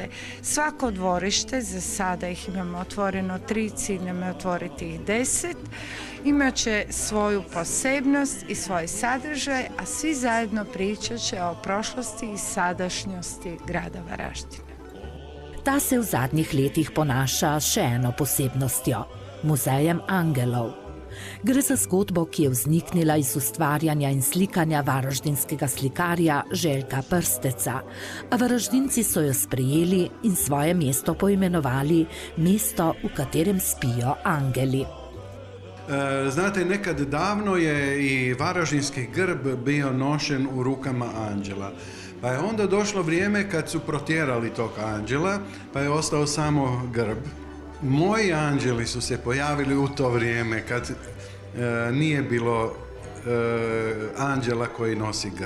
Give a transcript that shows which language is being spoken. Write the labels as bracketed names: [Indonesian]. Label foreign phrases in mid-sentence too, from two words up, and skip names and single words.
[Croatian] Svako dvorište, za sada ih imamo otvoreno 3, cilj nam je otvoriti ih 10, imat će svoju posebnost i svoj sadržaj, a svi zajedno pričat će o prošlosti i sadašnjosti grada Varaždina. [Slovenian] Ta se v zadnjih letih ponaša še eno posebnostjo. Muzejem angelov. Gre za zgodbo, ki je vzniknila iz ustvarjanja in slikanja varaždinskega slikarja Željka Prsteca, a Varaždinci so jo sprejeli in svoje mesto poimenovali mesto, v katerem spijo angeli. [Croatian] Znate, nekad davno je i varaždinski grb bio nošen u rukama anđela. Pa je onda došlo vrijeme kad su protjerali tog anđela, pa je ostao samo grb. Moji anđeli su se pojavili u to vrijeme kad nije bilo anđela koji nosi grb.